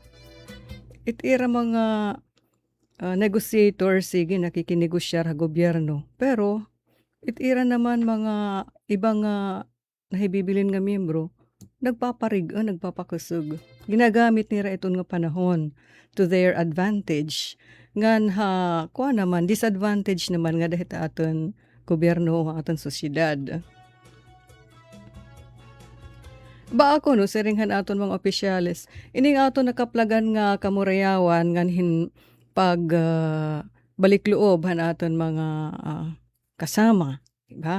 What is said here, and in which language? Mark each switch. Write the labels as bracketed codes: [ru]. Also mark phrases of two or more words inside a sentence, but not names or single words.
[war] Itira mga negotiator, sige, nakikinegosyar sa gobyerno. Pero, itira naman mga ibang nahibibilin nga miyembro, nagpapakusog. Ginagamit nila itong nga panahon [en] to their advantage. [war] Ngan kuha naman, disadvantage naman nga dahil aton gobyerno, aton sosyedad. Ba ako no, siringhan aton mga opisyalis, ining aton nakaplagan nga kamurayawan nganhin balik loob han aton mga kasama, diba?